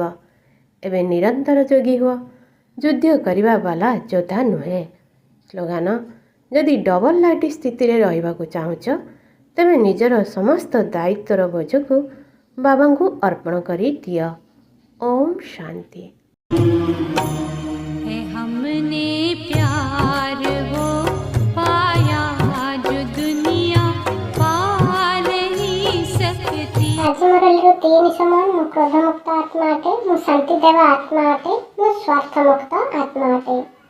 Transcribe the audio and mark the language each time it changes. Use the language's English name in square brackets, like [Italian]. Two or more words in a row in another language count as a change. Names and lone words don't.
[Odia] ଏବେ ନିରନ୍ତର ଯୋଗୀ ହୁଅ, ଯୁଦ୍ଧ କରିବା ବାଲା ଯୋଦ୍ଧା ନୁହେଁ। ସ୍ଲୋଗାନ, ଯଦି [English] double light [Odia] ସ୍ଥିତିରେ ରହିବାକୁ ଚାହୁଁଛ ତେବେ ନିଜର ସମସ୍ତ ଦାୟିତ୍ୱର ବୋଝକୁ ବାବାଙ୍କୁ ଅର୍ପଣ କରି ଦିଅ। ଓମ୍ ଶାନ୍ତି। [Hindi] हमने प्यार वो पाया जो दुनिया पा नहीं सकती। [Odia] ଆଜି ମୋର ଲିରୁ 3 ସମାନ। ମୁଁ କ୍ରୋଧମୁକ୍ତ ଆତ୍ମା ଅଟେ, ମୁଁ ଶାନ୍ତି ଦେବା ଆତ୍ମା ଅଟେ, ମୁଁ ସ୍ୱାର୍ଥମୁକ୍ତ ଆତ୍ମା ଅଟେ।